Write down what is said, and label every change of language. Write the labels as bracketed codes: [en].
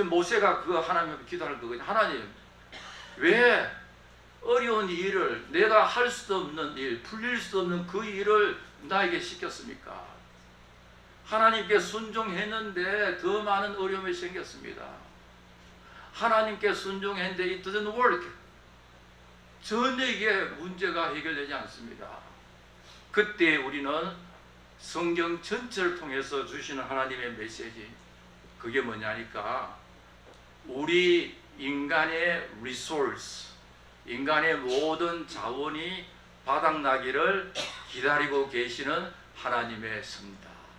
[ko] 지금 모세가 그 하나님 앞에 기도하는 거거든요. 하나님, 왜 어려운 일을, 내가 할 수도 없는 일, 풀릴 수도 없는 그 일을 나에게 시켰습니까? 하나님께 순종했는데 더 많은 어려움이 생겼습니다. 하나님께 순종했는데 [en] it doesn't work. [ko] 전혀 이게 문제가 해결되지 않습니다. 그때 우리는 성경 전체를 통해서 주시는 하나님의 메시지, 그게 뭐냐니까, 우리 인간의 리소스, 인간의 모든 자원이 바닥나기를 기다리고 계시는 하나님의 섭니다.